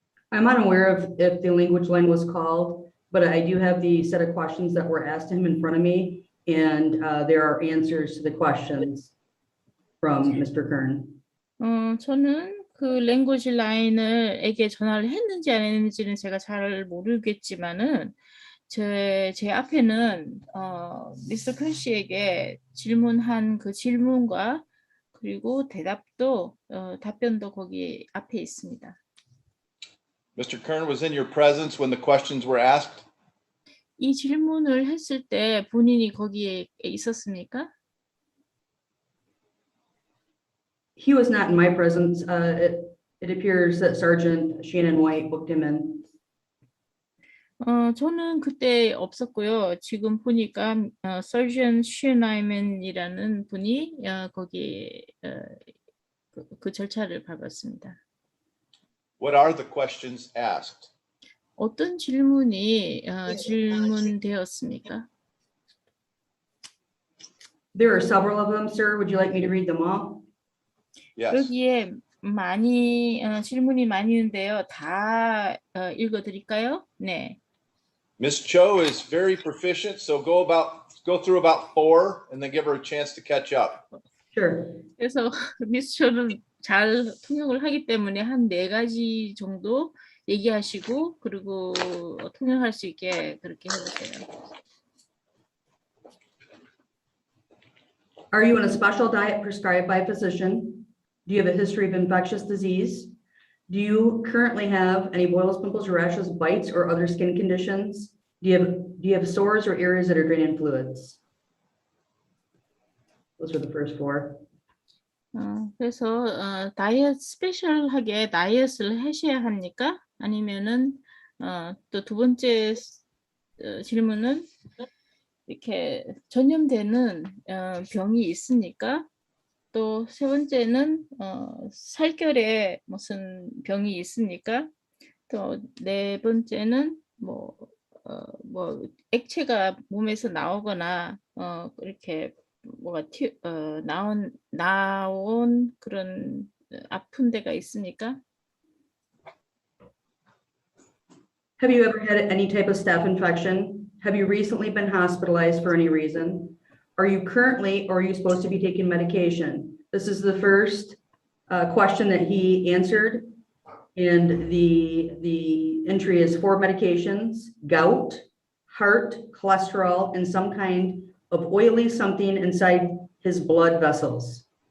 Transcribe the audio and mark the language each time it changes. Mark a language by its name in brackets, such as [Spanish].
[English] I'm unaware of if the language line was called, but I do have the set of questions that were asked to him in front of me, and there are answers to the questions from Mr. Kern. [Korean] 저는 그 랭귀지 라인에게 전화를 했는지 안 했는지는 제가 잘 모르겠지만은 제 앞에는 미스터 큰 씨에게 질문한 그 질문과 그리고 답변도 거기 앞에 있습니다. [English] Mr. Kern was in your presence when the questions were asked? [Korean] 이 질문을 했을 때 본인이 거기에 있었습니까? [English] He was not in my presence. It appears that Sergeant Shannon White booked him in. [Korean] 저는 그때 없었고요. 지금 보니까 Sergeant Shannon 분이 거기 그 절차를 밟았습니다. [English] What are the questions asked? [Korean] 어떤 질문이 질문되었습니까? [English] There are several of them, sir. Would you like me to read them all? Yes. [Korean] 여기에 질문이 많이 있는데요. 다 읽어드릴까요? 네. [English] Ms. Cho is very proficient, so go through about 4 and then give her a chance to catch up. Sure. [Korean] 그래서 미스 초는 잘 통역을 하기 때문에 한 4가지 정도 얘기하시고 그리고 통역할 수 있게 그렇게 해보세요. [English] Are you on a special diet prescribed by a physician? Do you have a history of infectious disease? Do you currently have any boils, pimples, rashes, bites, or other skin conditions? Do you have sores or areas that are draining fluids? Those are the first four. [Korean] 그래서 스페셜하게 다이어트를 하셔야 합니까? 아니면은 또 두 번째 질문은 이렇게 전염되는 병이 있습니까? 또 세 번째는 살결에 무슨 병이 있습니까? 또 네 번째는 뭐 액체가 몸에서 나오거나 이렇게 뭐가 나온 그런 아픈 데가 있습니까? [English] Have you ever had any type of staph infection? Have you recently been hospitalized for any reason? Are you currently or are you supposed to be taking medication? This is the first question that he answered. And the entry is 4 medications: gout, heart, cholesterol, and some kind of oily something inside his blood vessels.